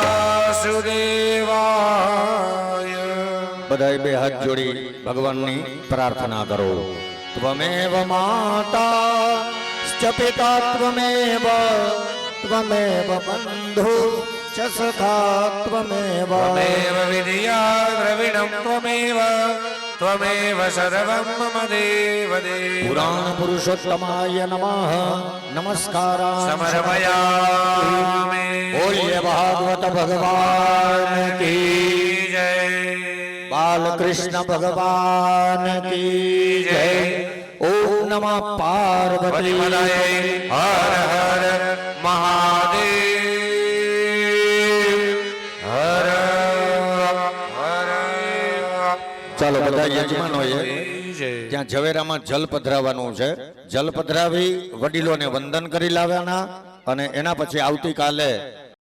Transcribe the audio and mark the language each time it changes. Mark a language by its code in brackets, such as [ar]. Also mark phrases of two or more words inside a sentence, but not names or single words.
[gu] બધાય બે હાથ જોડી જોડી ભગવાનની પ્રાર્થના કરો. [sa] ત્વમેવ માતા ચ પિતા ત્વમેવ ત્વમેવ બંધુ ચ સખા ત્વમેવ त्वमेव विधिया द्रविणं त्वमेव त्वमेव सर्वं मम देव देव પુરાણ પુરુષોત્તમાય નમઃ નમસ્કારા समर्पयामि [hi] बोल्य भागवत भगवान की जय बालकृष्ण भगवान की जय. [sa] ઓમ નમઃ પાર્વતી पतिपतये हर हर महादेव हर हर [gu] ચાલો બધા યજમાનોએ जय ત્યાં ઝવેરામાં જલ પધરાવવાનું છે. જલ પધરાવી વડીલોને વંદન કરી લાવવાના અને એના પછી આવતીકાલે